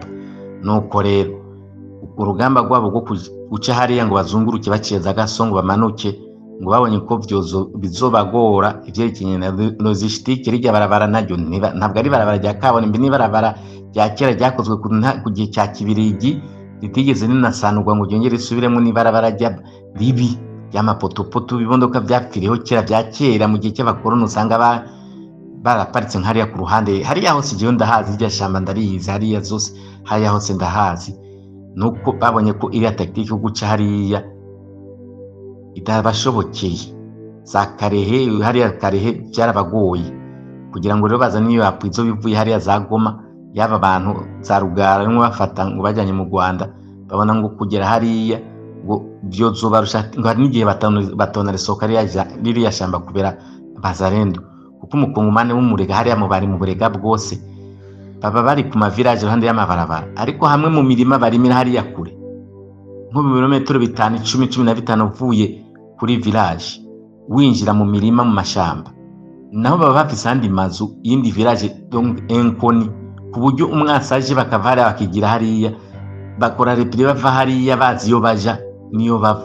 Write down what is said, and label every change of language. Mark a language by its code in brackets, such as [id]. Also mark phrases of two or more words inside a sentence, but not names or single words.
[rn] Nuko rero urugamba rwabo rwo guca hariya ngo bazunguruke baciye za Kasongo bamanuke, ngo babonye ko bizobagora ivyerekeye na logistique rijya barabara naryo ntabwo ari barabara rya kaburimbo, ni barabara rya kera ryakozwe ku gihe cya Kibirigi ritigeze ninasanurwa ngo ryongere isubiremo, ni barabara rya ribi y'amapotopoto bibondoka byapfiriho kera bya kera mu gihe cy'abakoroni, usanga baraparitse nk'ariya ku ruhande hariya hose. Jewe ndahazi rya shamba ndariyizi hariya zose hariya hose ndahazi, nuko babonye ko iriya tactique yo guca hariya itabashobokeye. Za Karehe hariya Karehe byarabagoye kugira ngo rero bazane iyo apwizo bivuye hariya za Goma yaba abantu za Rugara rimwe bafata ngo bajyanye mu Rwanda, babona ngo kugera hariya ngo byozobarusha ngo hari n'igihe batona risoka ririya shamba kubera Bazalendo, kuko umukongomani w'umurega hariya mu bari mu burega bwose baba bari ku mavirage iruhande y'amabarabara, ariko hamwe mu mirima barimira hariya kure nko mu birometero 5, 10, 15 uvuye kuri village winjira mu mirima mu mashamba, naho baba bafise andi mazu yindi village donc enkoni, ku buryo umwasaje bakava hariya bakigira hariya bakora repli bava hariya bazi yo baja niyo bava.